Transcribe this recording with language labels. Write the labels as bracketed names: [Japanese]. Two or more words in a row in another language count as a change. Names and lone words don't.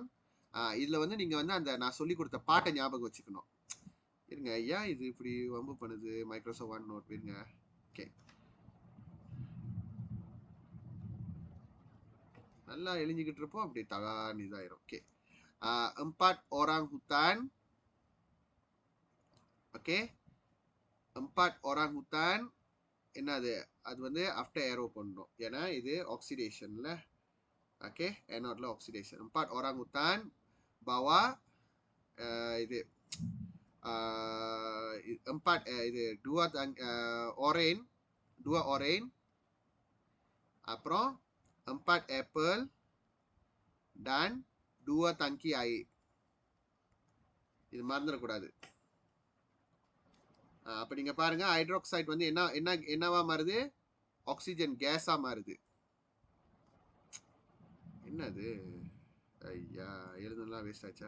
[Tamil] இதில் வந்து நீங்கள் வந்து அந்த நான் சொல்லி கொடுத்த பாட்டை ஞாபகம் வச்சுக்கணும். இருங்க ஐயா, இது இப்படி வம்பு பண்ணுது மைக்ரோசாஃப்ட் ஒன் நோட். இருங்க. ஓகே, நல்லா எழுஞ்சிக்கிட்டு இருப்போம், அப்படி தகான்னு இதாயிரும். ஓகே, 4 [Malay] orang hutan. [Tamil] ஓகே, 4 [Malay] orang hutan [Tamil] என்னது, அது வந்து [English] after arrow [Tamil] பண்ணணும். ஏன்னா இது ஆக்சிடேஷன்ல. ஓகே, ஏனோட்ல ஆக்சிடேஷன். 4 orang hutan bawa இது 4 இது 2 orange, அப்புறம் 4 apple dan 2 tangki air. இது மறந்துடக்கூடாது. அப்போ நீங்க பாருங்க, ஹைட்ராக்சைடு வந்து என்னவா மாறுது, ஆக்சிஜன் கேஸா மாறுது. என்னது ஐயா, எழுதுலாம் வேஸ்ட் ஆச்சா?